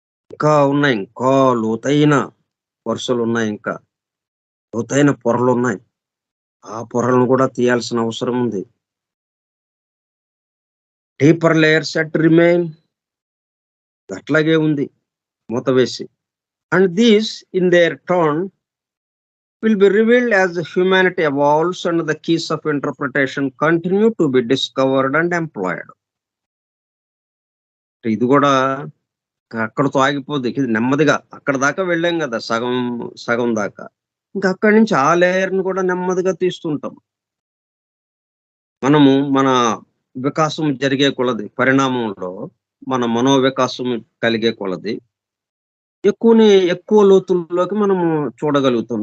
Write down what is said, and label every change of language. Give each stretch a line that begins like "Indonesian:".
Telugu: ఇంకా ఉన్నాయి, ఇంకా లోతైన వరుసలు ఉన్నాయి, ఇంకా లోతైన పొరలు ఉన్నాయి. ఆ పొరలను కూడా తీయాల్సిన అవసరం ఉంది.
English: deeper layers yet remain,
Telugu: అట్లాగే ఉంది మూత వేసి.
English: And these in their turn will be revealed as humanity evolves and the keys of interpretation continue to be discovered and employed.
Telugu: ఇది కూడా అక్కడతో ఆగిపోద్ది. ఇది నెమ్మదిగా అక్కడ దాకా వెళ్ళాం కదా, సగం సగం దాకా. ఇంకా అక్కడి నుంచి ఆ లేయర్‌ని కూడా నెమ్మదిగా తీస్తుంటాం. మనము మన వికాసం జరిగే కొలది, పరిణామంలో మన మనోవికాసం కలిగే కొలది ఎక్కువ లోతుల్లోకి మనము చూడగలుగుతాం.